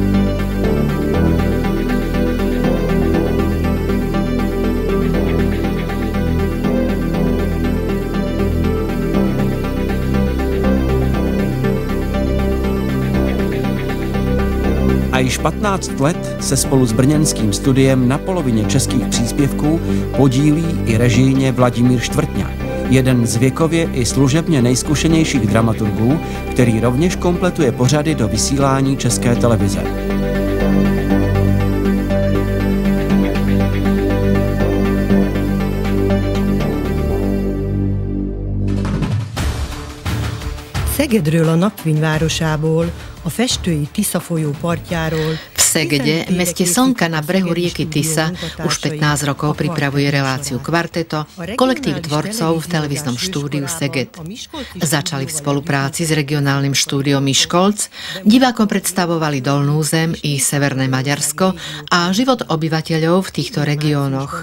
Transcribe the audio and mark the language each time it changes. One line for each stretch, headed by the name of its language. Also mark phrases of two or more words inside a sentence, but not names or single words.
Czech: A již 15 let se spolu s brněnským studiem na polovině českých příspěvků podílí i režijně Vladimír Štvrtňa, jeden z věkově i služebně nejzkušenějších dramaturgů, který rovněž kompletuje pořady do vysílání České televize.
Hungarian: Szegedről a napfényvárosából, a festői Tisza folyó partjáról.
Slovak: V Segede, meste slnka na brehu rieky Tisa, už 15 rokov pripravuje reláciu Kvarteto, kolektív tvorcov v televíznom štúdiu Seged. Začali v spolupráci s regionálnym štúdiom Miškolc, divákom predstavovali Dolnú zem i Severné Maďarsko a život obyvateľov v týchto regiónoch.